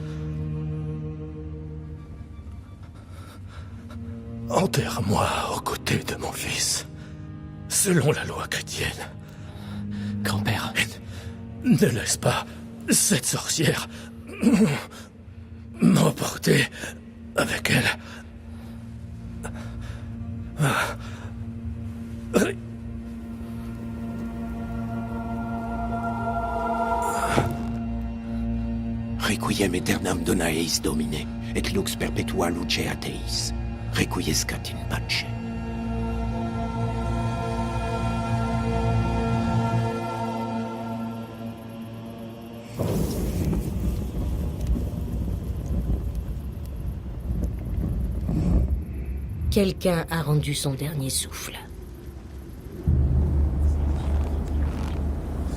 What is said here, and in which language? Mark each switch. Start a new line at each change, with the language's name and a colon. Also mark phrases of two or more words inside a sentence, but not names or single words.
French: enterre-moi aux côtés de mon fils, selon la loi chrétienne. grand-père, Et ne laisse pas cette sorcière m'emporter avec elle.
Latin: Requiem aeternam dona eis Domine, et lux perpetua lucea Teis. Requiescat in pace.
French: Quelqu'un a rendu son dernier souffle.